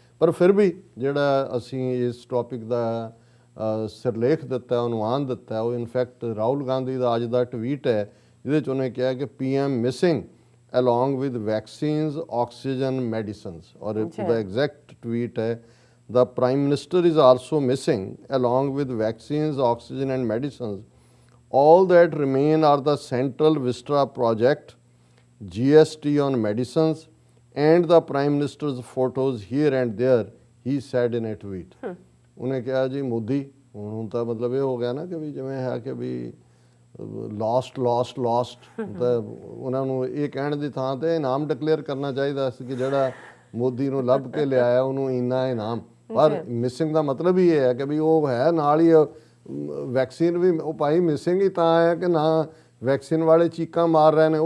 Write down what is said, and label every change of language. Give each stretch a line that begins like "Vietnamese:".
Punjabi: ਪਰ ਫਿਰ ਵੀ ਜਿਹੜਾ ਅਸੀਂ ਇਸ ਟੌਪਿਕ ਦਾ ਸਿਰਲੇਖ ਦਿੱਤਾ, ਅਨੁਮਾਨ ਦਿੱਤਾ, ਉਹ ਇਨਫੈਕਟ ਰਾਹੁਲ ਗਾਂਧੀ ਦਾ ਅੱਜ ਦਾ ਟਵੀਟ ਹੈ, ਜਿਹਦੇ 'ਚ ਉਹਨੇ ਕਿਹਾ ਕਿ PM missing
English: along with vaccines, oxygen, medicines,
Punjabi: और
English: the exact tweet
Punjabi: है,
English: the Prime Minister is also missing along with vaccines, oxygen and medicines. All that remain are the Central Vista project, GST on medicines, and the Prime Minister's photos here and there, he said in a tweet.
Punjabi: ਉਹਨੇ ਕਿਹਾ ਜੀ ਮੋਦੀ ਹੁਣ ਤਾਂ ਮਤਲਬ ਇਹ ਹੋ ਗਿਆ ਨਾ ਕਿ ਵੀ ਜਿਵੇਂ ਹੈ ਕਿ ਵੀ ਲਾਸਟ ਤਾਂ ਉਹਨਾਂ ਨੂੰ ਇਹ ਕਹਿਣ ਦੀ ਥਾਂ ਤੇ ਇਨਾਮ ਡਿਕਲੇਅਰ ਕਰਨਾ ਚਾਹੀਦਾ ਸੀ ਕਿ ਜਿਹੜਾ ਮੋਦੀ ਨੂੰ ਲੱਭ ਕੇ ਲਿਆਇਆ ਉਹਨੂੰ ਇੰਨਾ ਇਨਾਮ। ਪਰ ਮਿਸਿੰਗ ਦਾ ਮਤਲਬ ਹੀ ਇਹ ਹੈ ਕਿ ਵੀ ਉਹ ਹੈ ਨਾਲ ਹੀ ਵੈਕਸੀਨ ਵੀ ਉਹ ਭਾਈ ਮਿਸਿੰਗ ਹੀ ਤਾਂ ਹੈ ਕਿ ਨਾ ਵੈਕਸੀਨ ਵਾਲੇ ਚੀਕਾਂ ਮਾਰ ਰਹੇ ਨੇ।